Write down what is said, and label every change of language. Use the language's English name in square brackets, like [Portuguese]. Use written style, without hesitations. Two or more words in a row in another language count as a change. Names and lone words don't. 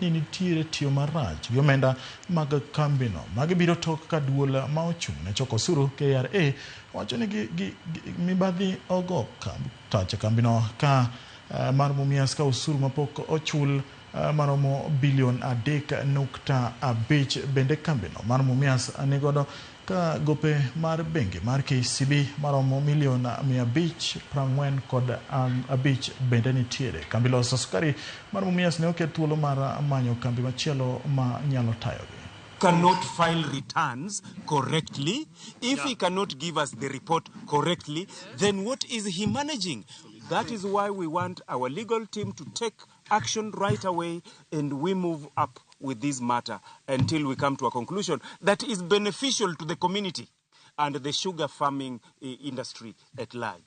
[Luo (Kenya and Tanzania)] ni nitiere tiyo marach gi omenda mag kambino magibiro tok ka duol ma ochung' ne choko osuru KRA wacho ni mibadhi ogo tache kambino ka mar Mumias ka osuru mapok ochul maromo bilion 3.5 bende kambino mar Mumias nigodo ka gope mar bengi mar KCB maromo milion 545 bende nitiere. Kambi loso sukari mar Mumias ne oket thuolo mar manyo kambi machielo ma nyalo tayogi. [English] Cannot file returns correctly. If he cannot give us the report correctly, then what is he managing? That is why we want our legal team to take action right away, and we move up with this matter until we come to a conclusion that is beneficial to the community and the sugar farming industry at large.